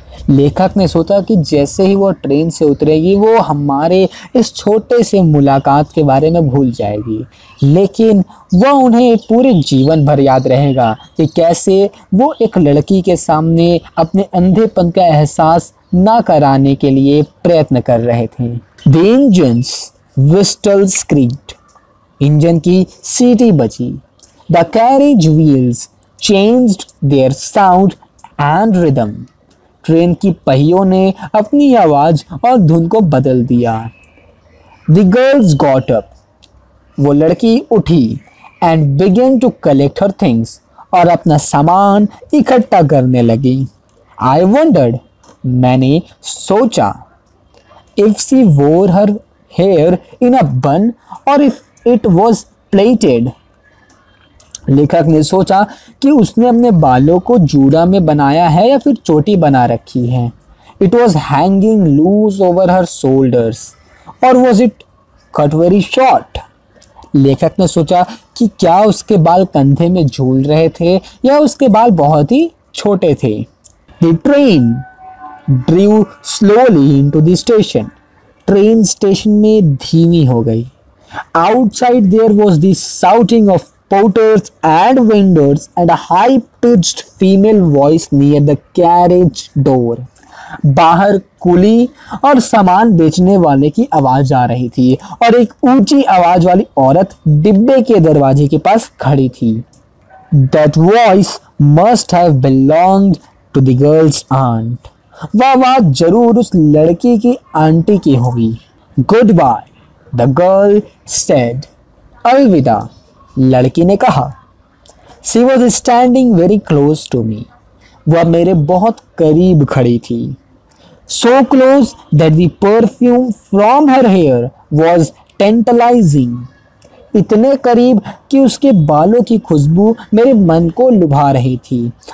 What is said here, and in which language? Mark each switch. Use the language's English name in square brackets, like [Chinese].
[Hindi] लेखक ने सोचा कि जैसे ही वो ट्रेन से उतरेगी वो हमारे इस छोटे से मुलाकात के बारे में भूल जाएगी, लेकिन वह उन्हें पूरे जीवन भर याद रहेगा कि कैसे वो एक लड़की के सामने अपने अंधेपन का एहसास ना कराने के लिए प्रयत्न कर रहे थे। [English] The engines whistle screeched. [Hindi] Engine की सीटी बजी। [English] The carriage wheels changed their sound and rhythm. [Hindi] Train की पहियों ने अपनी आवाज और धुन को बदल दिया। [English] The girls got up. [Hindi] वो लड़की उठी [English] and began to collect her things. [Hindi] और अपना सामान इकट्ठा करने लगी। [English] I wondered. [Hindi] मैंने सोचा [English] if she wore her hair in a bun or if it was plaited. [Hindi] लेखक ने सोचा कि उसने अपने बालों को जूड़ा में बनाया है या फिर चोटी बना रखी है। [English] It was hanging loose over her shoulders or was it cut very short? [Hindi] लेखक ने सोचा कि क्या उसके बाल कंधे में झूल रहे थे या उसके बाल बहुत ही छोटे थे। [English] The train drew slowly into the station. [Hindi] Train station में धीमी हो गई। [English] Outside there was the shouting of porters and vendors and a high-pitched female voice near the carriage door. [Hindi] बाहर कुली और सामान बेचने वाले की आवाज आ रही थी और एक ऊंची आवाज वाली औरत डिब्बे के दरवाजे के पास खड़ी थी. [English] That voice must have belonged to the girl's aunt. [Hindi] वह आवाज जरूर उस लड़की की आंटी की होगी. [English] Goodbye, the girl said. [Hindi] अलविदा, लड़की ने कहा. [English] She was standing very close to me. [Hindi] वह मेरे बहुत करीब खड़ी थी. [English] So close that the perfume from her hair was tantalizing. [Hindi] इतने करीब कि उसके बालों की खुशबू मेरे मन को लुभा रही थी.